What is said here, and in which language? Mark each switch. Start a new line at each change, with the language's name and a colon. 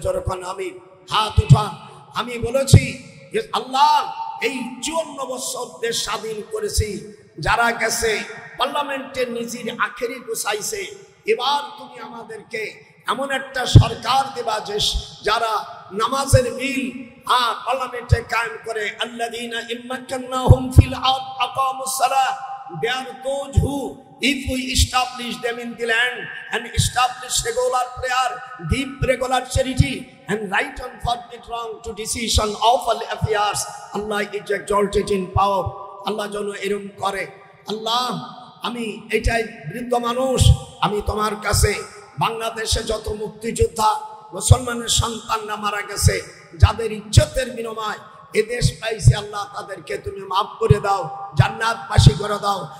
Bangla: যখন আমি হাত উঠা, আমি বলেছি যে আল্লাহ এই 54 বছর দেশ স্বাধীন করেছি, যারা গেছে পার্লামেন্টের নিজের আখেরি গুছাইছে, এবার তুমি আমাদেরকে এমন একটা সরকার দেবা যে যারা নামাজের বিল পার্লামেন্টে কায়েম করে।
Arabic: আল্লাযীনা ইম্মাক্কান্নাহুম ফিল আরদ আকামুস সালাহ।
English: They are those who, if we establish them in the land and establish regular prayer, deep regular charity, and right and forbid wrong to decision of all affairs, Allah is exalted in power.
Bangla: Allah যেন এরকম করে। আল্লাহ, আমি এটাই বৃদ্ধ মানুষ, আমি তোমার কাছে বাংলাদেশে যত মুক্তিযোদ্ধা মুসলমানের সন্তানরা মারা গেছে, যাদের ইজ্জতের বিনিময় এদেশ পাইছে, আল্লাহ তাদেরকে তুমি মাফ করে দাও, জান্নাতবাসী করে দাও।